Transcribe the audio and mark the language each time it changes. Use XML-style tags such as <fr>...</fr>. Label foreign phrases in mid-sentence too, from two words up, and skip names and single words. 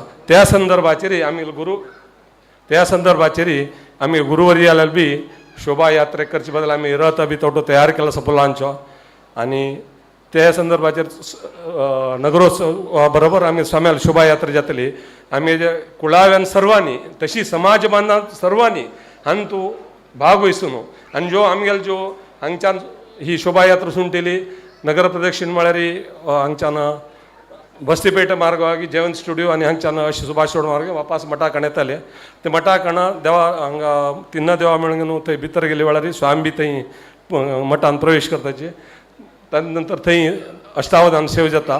<kok>त्या संदर्भाचेर आमी गुरुवर्याल बी शोभा यात्रे करचे बदल आमी रथ बी तोटो तयार केला आसा फुलांचो आनी त्या संदर्भाचेर नगरोत्सव बरोबर आमी स्वाम्याल शोभा यात्रा जातली. आमी कुळाव्यान सर्वांनी तशी समाज बांदना सर्वांनी हातूंत भाग वयसून आनी ज्यो आमगेल ज्यो हांगच्यान ही शोभा यात्रा सुंटेली नगर प्रदक्षिण म्हळ्यार हांगच्यान बस्तीपेट मार्ग जेवण स्टुडियो आनी हांगच्यान अशें सुभाष रोड मार्ग वापस मठा कण येताले. ते मठा कण देवा हांगा तिन्न देवा मेळून थंय भितर गेले वेळार स्वामी बी थंय मठान प्रवेश करताचे. ताजे नंतर थंय अष्टावधान सेवा जाता.</kok>